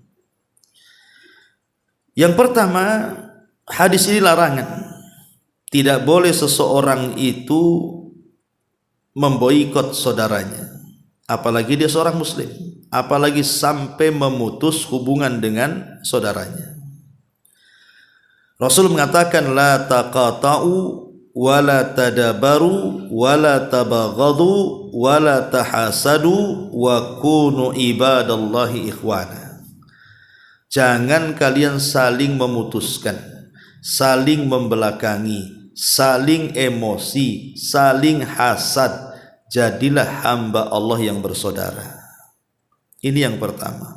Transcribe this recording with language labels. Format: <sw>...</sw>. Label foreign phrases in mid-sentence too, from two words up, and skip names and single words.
<id>Yang pertama, hadis ini larangan. Tidak boleh seseorang itu memboikot saudaranya, apalagi dia seorang muslim, apalagi sampai memutus hubungan dengan saudaranya. Rasul mengatakan,</id> <ar>لا تقاطعوا ولا تدابروا ولا تباغضوا ولا تحاسدوا وكونوا عباد الله إخوانا.</ar> <id>Jangan kalian saling memutuskan, saling membelakangi, saling emosi, saling hasad. Jadilah hamba Allah yang bersaudara. Ini yang pertama.</id>